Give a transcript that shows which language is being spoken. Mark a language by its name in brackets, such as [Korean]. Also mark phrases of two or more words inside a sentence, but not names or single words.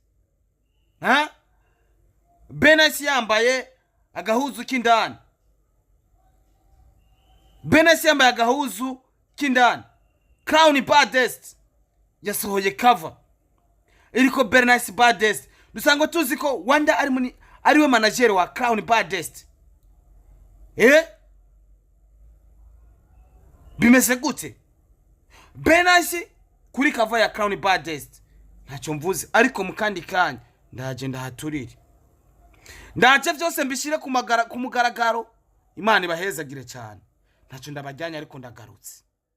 [Kinyarwanda] Ben Nice yambaye agahuzu k'indani Crown Baddest yasohoye cover iriko Ben Nice Baddest dusanga tuzi ko Wanda ari we manager wa Crown Baddest bimeze gute Ben Nice kuri cover ya Crown Baddest ntacyo mvuze ariko mukandi kanya ndaje ndahaturire ndaje byose mbishire ku mugaragaro Imana ibahezagire cyane ntacyo ndabajyanye ariko ndagarutse